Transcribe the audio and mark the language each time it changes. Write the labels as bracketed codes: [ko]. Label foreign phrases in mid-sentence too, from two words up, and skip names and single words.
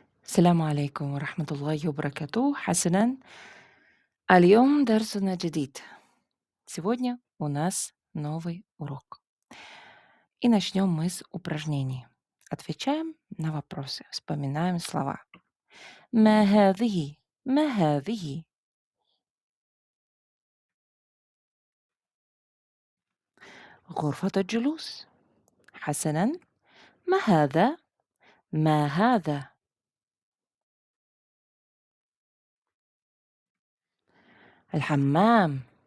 [ar] السلام عليكم ورحمة الله وبركاته. حسنًا، اليوم درسنا جديد. [ru] Сегодня у нас новый урок. И начнем мы с упражнений. Отвечаем на вопросы, вспоминаем слова. [ar] ما هذه؟ ما هذه؟ غرفة الجلوس. حسنًا، ما هذا؟ ما هذا؟ الحمام.